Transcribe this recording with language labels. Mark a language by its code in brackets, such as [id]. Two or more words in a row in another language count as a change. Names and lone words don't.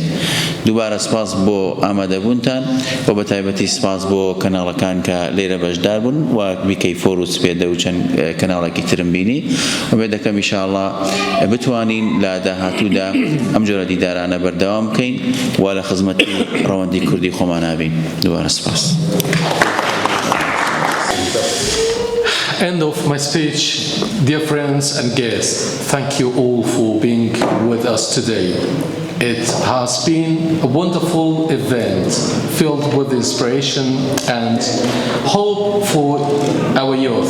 [ckb] دووبارە سپاس بۆ ئامادەبوونتان و بە تایبەتی سپاس بۆ کەناڵەکان کە لێرە بەشدار بوون و بیکەیفۆر و سپێدە و چەند کەناڵێکی ترم بینی و بێ دەکەم ئینشاءڵڵا بتوانین لە داهاتوودا ئەم جۆرە دیدارانە بەردەوام بکەین و لە خزمەتی ڕەوەندی کوردی خۆمان نابین. دووبارە سپاس. [en] End of my speech. Dear friends and guests, thank you all for being with us today. It has been a wonderful event filled with inspiration and hope for our youth.